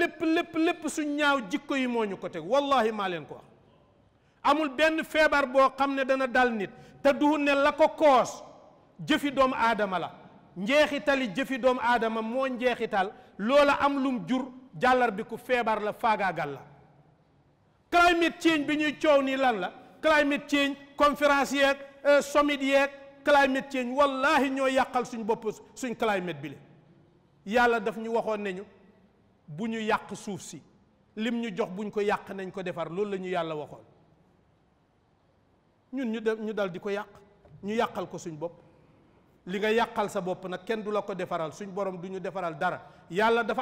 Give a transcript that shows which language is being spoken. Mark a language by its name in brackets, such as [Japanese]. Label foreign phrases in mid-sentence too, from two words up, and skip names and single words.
[Wolof] lépp suñ ñaaw jikko yi moo ñu ko teg wallahi maa leen ko wax amul benn feebar boo xam ne dana dal nit te du ne la ko koos jëfi doomu aadama la njeexitali jëfi doomu aadama moo njeexital loola am lum jur jàllar bi ku feebar la faagaagal la [English] climate change [Wolof] bi ñuy coow nii lan la [English] climate change [Wolof] conférence yeeg summit yeeg [English] climate change [Wolof] wallahi ñoo yàqal suñ bopp suñ climate bi le yàlla daf ñu waxoon nañu bu ñu yàq suuf si lim ñu jox buñ ko yàq nañ ko defar loolu la ñu yàlla waxoon ñun ñu dal di ko yàq ñu yàqal ko suñ bopp li nga yàqal sa bopp nag kenn du la ko defaral suñ borom du ñu defaral dara yàlla dafa